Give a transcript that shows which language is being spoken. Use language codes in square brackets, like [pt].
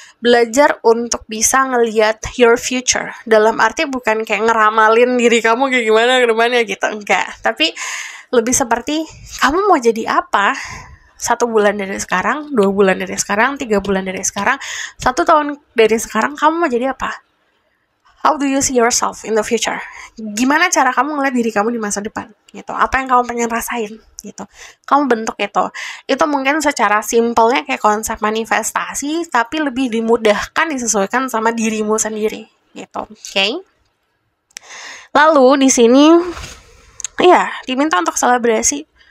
[id] Belajar untuk bisa ngelihat [en] your future, [id] dalam arti bukan kayak ngeramalin diri kamu kayak gimana ke depannya gitu, enggak, tapi lebih seperti kamu mau jadi apa 1 bulan dari sekarang, 2 bulan dari sekarang, 3 bulan dari sekarang, 1 tahun dari sekarang, kamu mau jadi apa? [en] How do you see yourself in the future? [id] Gimana cara kamu ngeliat diri kamu di masa depan? Gitu. Apa yang kamu pengen rasain? Gitu. Kamu bentuk itu. Itu mungkin secara simpelnya kayak konsep manifestasi, tapi lebih dimudahkan disesuaikan sama dirimu sendiri. Gitu. Oke? Okay? Lalu di sini, ya diminta untuk selebrasi.